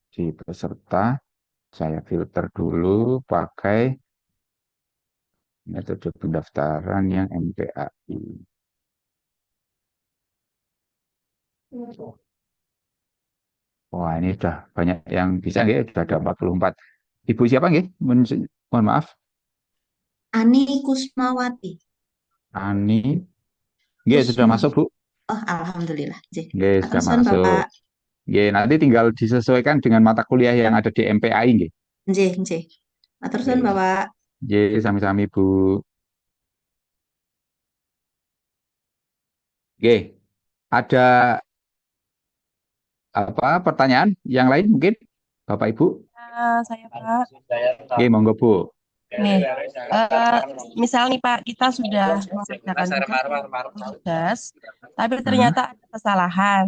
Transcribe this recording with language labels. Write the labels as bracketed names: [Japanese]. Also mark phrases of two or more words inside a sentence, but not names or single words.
[Indonesian] Di peserta Saya filter dulu pakai metode pendaftaran yang MPAI. Wah, ini sudah banyak yang bisa nggih, sudah ada 44. Ibu siapa nggih? Mohon maaf. Ani Kusmawati. Ani. Nggih, sudah Kusma. masuk, Bu. Oh, alhamdulillah. Nggih. Nggih, sudah [Javanese] Aturun [Indonesian] masuk. Bapak. Nggih, nanti tinggal disesuaikan dengan mata kuliah yang ada di MPAI nggih. [Javanese] Nggih, nggih. Aturun Nggih. [Indonesian] Bapak. [Javanese] Nggih, sami-sami, Bu. Nggih. [Indonesian] Ada apa pertanyaan yang lain mungkin Bapak Ibu? Saya Pak. Nggih, monggo Bu. Nih, misal nih Pak, kita sudah mengerjakan tugas, tapi ternyata ada kesalahan.